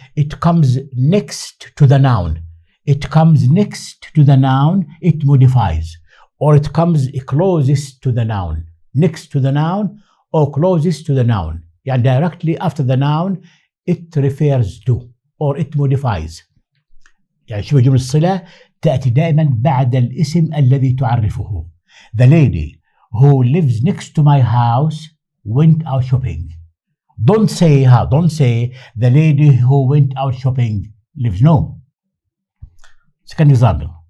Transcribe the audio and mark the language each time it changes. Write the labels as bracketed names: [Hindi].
[English] It comes next to the noun. It comes next to the noun. It modifies, or it comes closest to the noun. Next to the noun or closest to the noun. يعني directly after the noun it refers to or it modifies. [Arabic] يعني شبه جملة الصلة تأتي دائما بعد الاسم الذي تعرفه. [English] The lady who lives next to my house went out shopping. Don't say the lady who went out shopping lives. No. Second example.